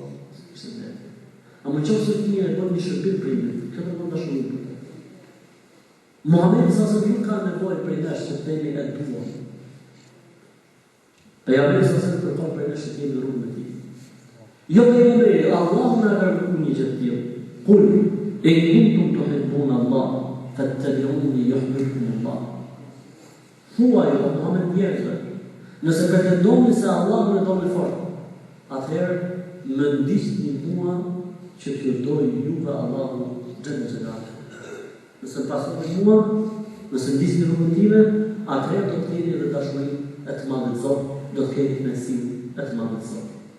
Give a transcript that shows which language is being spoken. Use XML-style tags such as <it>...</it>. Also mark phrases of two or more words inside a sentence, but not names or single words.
<sq>A më qofë se fëmija e bën një shërbim prindit, këtë bën dashuri për të. Muhamedi</sq> <ar>صلى الله عليه وسلم</ar> <sq>nuk ka nevojë për nesh që themi e duam. Pejgamberi</sq> <ar>صلى الله عليه وسلم</ar> <sq>kërkon për nesh që të jemi në rrugën e tij. Jo pejgamberi, Allahu na ka kërkuar një gjë të tillë.</sq> <ar>قل إن كنتم تحبون الله فاتبعوني يحببكم الله.</ar> <sq>Thuaj o Muhammed njerëzve, nëse pretendoni se Allahu e don më fort, atëherë më ndiqni mua që t'ju doj juve Allahu</sq> <ar>جل جلاله.</ar> <sq>Nëse pasoni mua, nëse ndiqni rrugën time, atëherë do të keni edhe dashuri e të madhe të Zotit, do të keni kënaqësi e të madhe të Zotit.</sq>